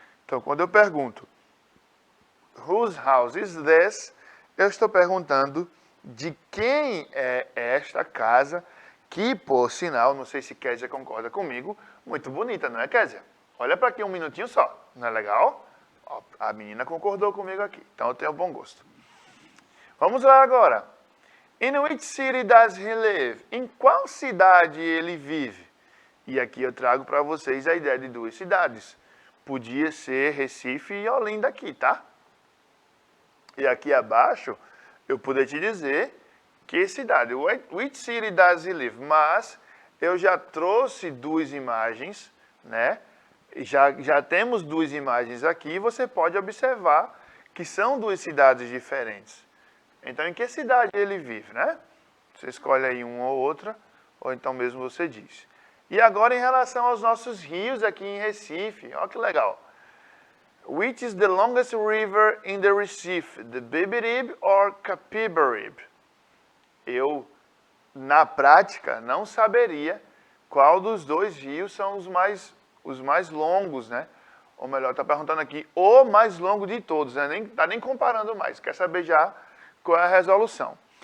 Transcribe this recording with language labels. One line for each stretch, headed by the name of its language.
Portuguese: Então, quando eu pergunto
English: whose house is this,
Portuguese: eu estou perguntando de quem é esta casa, que, por sinal, não sei se Kézia concorda comigo, muito bonita, não é, Kézia? Olha para aqui um minutinho só, não é legal? Ó, a menina concordou comigo aqui, então eu tenho bom gosto. Vamos lá agora.
English: In which city does he live?
Portuguese: Em qual cidade ele vive? E aqui eu trago para vocês a ideia de 2 cidades. Podia ser Recife e Olinda aqui, tá? E aqui abaixo eu poderia te dizer que cidade,
English: which city does he live?
Portuguese: Mas eu já trouxe 2 imagens, né? Já temos 2 imagens aqui, você pode observar que são 2 cidades diferentes. Então, em que cidade ele vive, né? Você escolhe aí uma ou outra, ou então mesmo você diz. E agora em relação aos nossos rios aqui em Recife, olha que legal.
English: Which is the longest river in the Recife? The Beberibe or Capibaribe?
Portuguese: Eu, na prática, não saberia qual dos 2 rios são os mais longos, né? Ou melhor, está perguntando aqui o mais longo de todos, né? Está nem comparando mais, quer saber já qual é a resolução.